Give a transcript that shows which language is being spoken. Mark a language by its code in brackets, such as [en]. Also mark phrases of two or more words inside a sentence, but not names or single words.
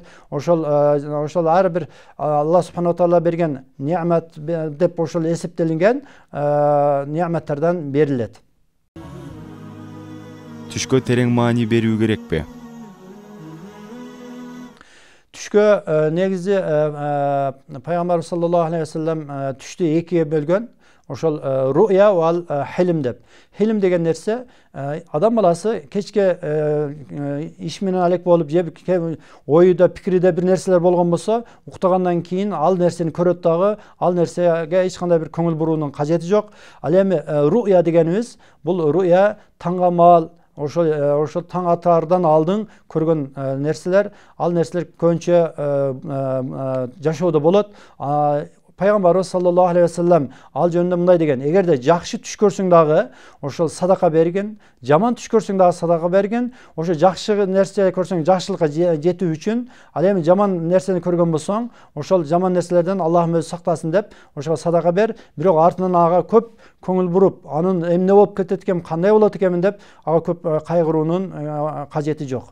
[ky] Ошол ар бир Алла [ar] سبحانه تعالى [ky] берген неамат деп ошол эсептелинген неаматтардан берилет. Түшкө терең маани берүү керекпи? Түшкө негизи пайгамбарыбыз [ar] صلى الله عليه وسلم [ky] түштү экиге бөлгөн. Ошол [ar] الرؤيا والحلم [ky] деп. Хилм деген нерсе адам баласы кечке иш менен алек болуп, же оюда, пикириде бир нерселер болгон болсо, уктагандан кийин ал нерсени көрөт дагы, ал нерсеге эч кандай бир көңүл буруунун кажети жок. Ал эми руя дегенибиз, бул руя таңга маал, ошол таң атаардан алдын көргөн нерселер, ал нерселер көбүнчө жашоодо болот. Пайгамбарыбыз [ar] صلى الله عليه وسلم [ky] ал жөнүндө мындай деген: эгерде жакшы түш көрсөң дагы ошол садака бергин, жаман түш көрсөң дагы садака бергин. Ошо жакшы нерсе көрсөң жакшылыкка жетүү үчүн, ал эми жаман нерсени көргөн болсоң, ошол жаман нерселерден Аллахым өзү сактасын деп ошого садака бер. Бирок артынан ага көп көңүл буруп, анын эмне болуп кетет экен, кандай болот экенин деп ага көп кайгыруунун кажети жок.